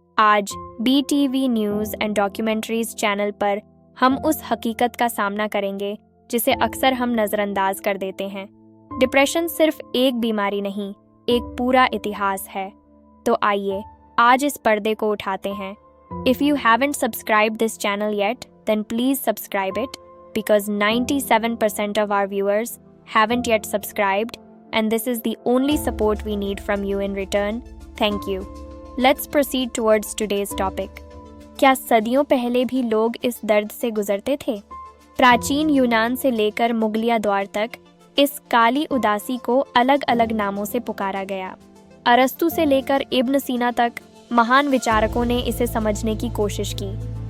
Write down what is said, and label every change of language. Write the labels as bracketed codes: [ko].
[hi] आज BTV news and documentaries channel पर हम उस हकीकत का सामना करेंगे जिसे अक्सर हम नज़रअंदाज कर देते हैं। डिप्रेशन सिर्फ एक बीमारी नहीं, एक पूरा इतिहास है। तो आइए आज इस पर्दे को उठाते हैं। [en] If you haven't subscribed this channel yet, then please subscribe it, because 97% of our viewers haven't yet subscribed, and this is the only support we need from you in return. Thank you. Let's proceed towards today's topic. [hi] क्या सदियों पहले भी लोग इस दर्द से गुजरते थे? प्राचीन यूनान से लेकर मुगलिया दौर तक इस काली उदासी को अलग अलग नामों से पुकारा गया। अरस्तु से लेकर इब्न सीना तक महान विचारकों ने इसे समझने की कोशिश की।